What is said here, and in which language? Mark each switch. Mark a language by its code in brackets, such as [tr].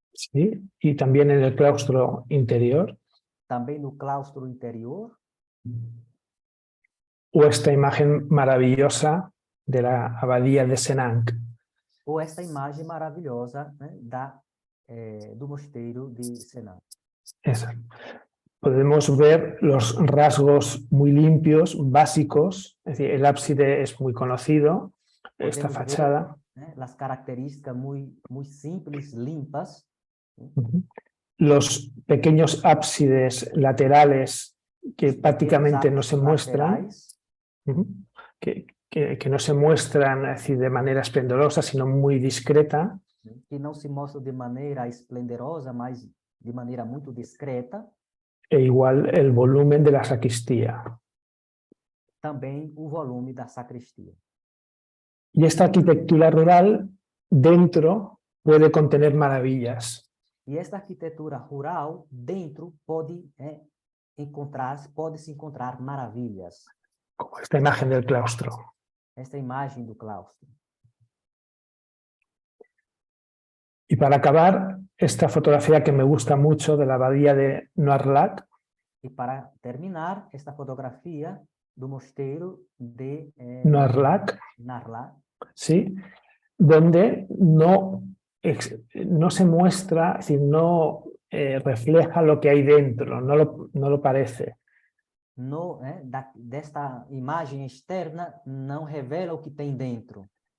[es] Sí, y también en el claustro interior. [pt] Também no claustro interior. [es] O esta imagen maravillosa de la abadía de Senanc. [pt] Ou esta imagem maravilhosa, né, do mosteiro de Senanc. [es] Esa. Podemos ver los rasgos muy limpios, básicos, es decir, el ábside es muy conocido, podemos esta fachada. Ver, las características muy simples, limpas. Los pequeños ábsides laterales que prácticamente no se muestran, que no se muestran, es decir, de manera esplendorosa, sino muy discreta. [pt] Que não se mostra de maneira esplendorosa, mas de maneira muito discreta. [es] E igual el volumen de la sacristía. [pt] Também o volume da sacristia. [es] Y esta arquitectura rural dentro puede contener maravillas. [pt] E esta arquitetura rural dentro pode-se encontrar maravilhas. [es] Como esta imagen del claustro. [pt] Esta imagem do claustro. [es] Y para acabar, esta fotografía que me gusta mucho de la abadía de Noirlac. [pt] E para terminar, esta fotografia do mosteiro de Noirlac. [es] Sí, donde no se muestra, es decir, no refleja lo que hay dentro, no lo parece. [pt] Desta imagem externa não revela o que tem dentro.